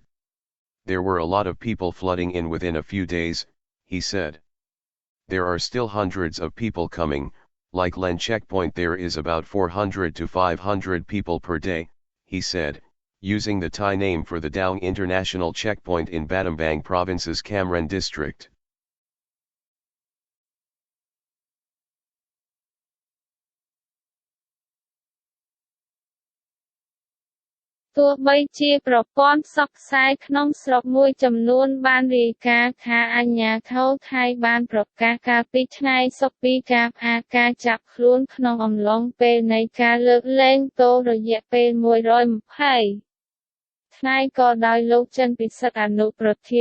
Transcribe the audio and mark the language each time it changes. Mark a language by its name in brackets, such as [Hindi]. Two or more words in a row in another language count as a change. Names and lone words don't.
[English] There were a lot of people flooding in within a few days, he said. There are still hundreds of people coming, like Len checkpoint there is about 400 to 500 people per day, he said, using the Thai name for the Daung International Checkpoint in Battambang Province's Cam Ranh district. [Khmer] ទោះបីជាប្រព័ន្ធផ្សព្វផ្សាយក្នុងស្រុកមួយចំនួនបានរាយការណ៍ថាអាជ្ញាធរថៃបានប្រកាសកាលពីថ្ងៃសុក្រពីការផ្អាកការចាប់ខ្លួនក្នុងអំឡុងពេលនៃការលើកលែងទោសរយៈពេល 120 ថ្ងៃក៏ដោយលោកចិនពិសិដ្ឋអនុប្រធាន